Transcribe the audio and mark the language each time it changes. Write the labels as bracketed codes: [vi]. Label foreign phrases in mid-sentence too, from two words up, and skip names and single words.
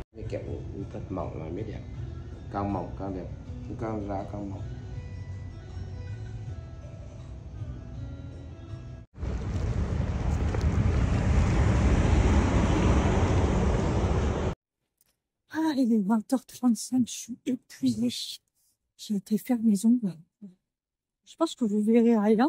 [vi] kiểu thật mỏng là mới đẹp, càng mỏng càng đẹp, càng ra càng mỏng. [fr] Ah, il est 20h35, je suis épuisée. J'ai été faire mes ongles. Je pense que vous verrez rien.